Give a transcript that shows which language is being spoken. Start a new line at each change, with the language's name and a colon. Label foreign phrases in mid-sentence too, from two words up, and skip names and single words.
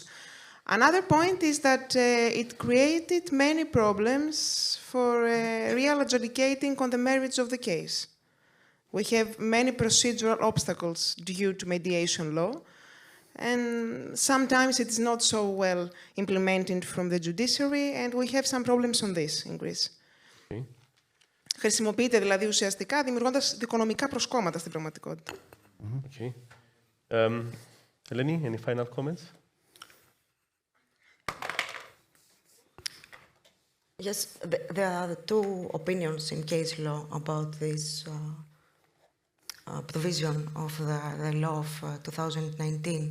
English: Another point is that it created many problems for real adjudicating on the merits of the case. We have many procedural obstacles due to mediation law, and sometimes it is not so well implemented from the judiciary, and we have some problems on this in Greece. Okay.
Greek: Χρησιμοποιείται δηλαδή ουσιαστικά δημιουργώντας δικονομικά προσκόμματα στην πραγματικότητα.
English: Okay. Eleni, any final comments? Yes, there are two opinions in case law about this provision of the law of 2019.